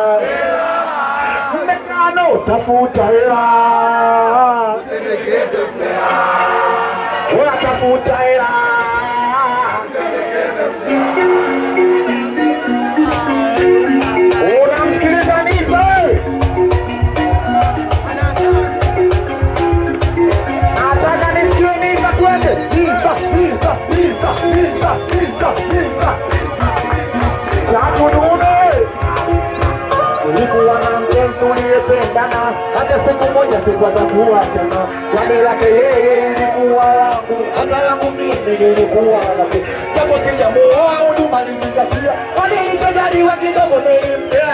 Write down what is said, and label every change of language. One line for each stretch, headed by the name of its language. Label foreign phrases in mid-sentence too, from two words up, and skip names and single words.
Swahili: Mmekano tafuta hela, oya tafuta hela. Unamsikiliza Niza? Nataka nisikie Niza, twende Niza, Niza, Niza, Niza, Niza, Niza. Chakudume ulikuwa na mpenzi tuliyependana, hata siku moja sikuweza kuachana. Jambo lake yeye lilikuwa langu, hata langu mimi lilikuwa lake. Japo sijamuoa huduma nilizingatia, nilichojaliwa kidogo nilimpea.